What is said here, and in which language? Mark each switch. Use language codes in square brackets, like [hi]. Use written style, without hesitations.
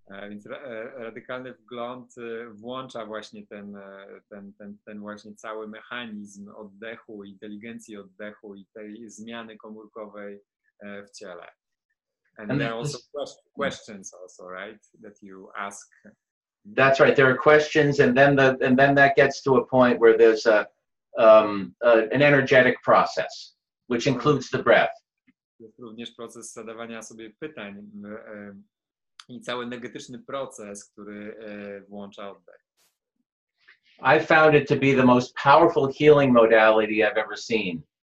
[pl] Więc radykalny wgląd włącza właśnie ten właśnie cały mechanizm oddechu, inteligencji oddechu i tej zmiany komórkowej w ciele. [en] And there are also questions also, right, that you ask. That's right. There are questions, and then that gets to a point where there's an energetic process, which includes the breath. [pl] Jest również proces zadawania sobie pytań i cały energetyczny proces, który włącza oddech. [en] I found it to be the most powerful healing modality I've ever seen.